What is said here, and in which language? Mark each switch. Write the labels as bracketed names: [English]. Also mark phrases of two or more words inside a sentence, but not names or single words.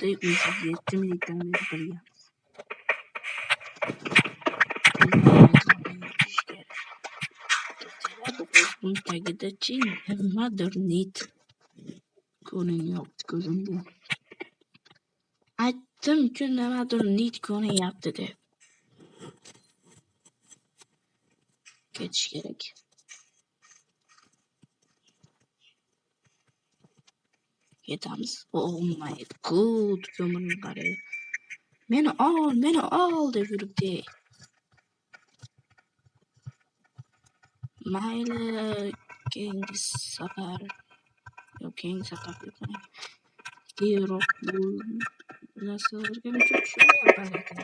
[Uzbek] 7 minutdan beri birgamiz. Bunun tagida-chi nimadir nit ko'rinyapti ko'zimda. Aytdim-ku, nimadir nit ko'rinyapti deb. Ketish kerak. Ketamiz. [English] Oh my god, [Uzbek] ko'mirni qarang. Meni ol deb yuribdi. Mayli, keyingi safar tezroq narsalarga tushunmayapman ekan.